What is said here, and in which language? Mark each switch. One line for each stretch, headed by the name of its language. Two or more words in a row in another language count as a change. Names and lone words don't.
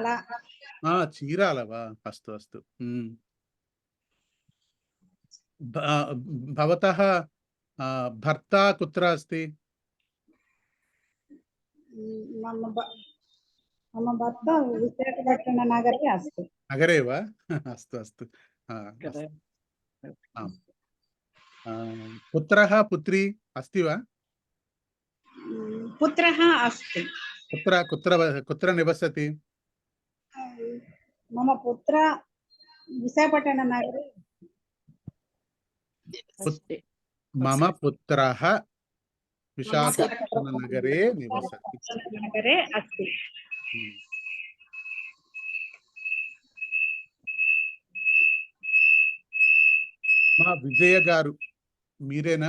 Sanskrit: చీరాల వా? అస్తు అస్తు. భవతః భర్త కుత్ర అస్తి? మమ భర్త విశాఖపట్టణ నగరే अस्ति। నగరే వా? అస్తు అస్తు. పుత్రః పుత్రీ అస్తి వా? పుత్రः अस्ति। కుత్ర నివసతి? మమ పుత్ర విశాఖపట్టణ నగరే। మమ పుత్రః విశాఖపట్టణ నగరే నివసతి. నగరే अस्ति।
Telugu: మా విజయ గారు మీరేనా?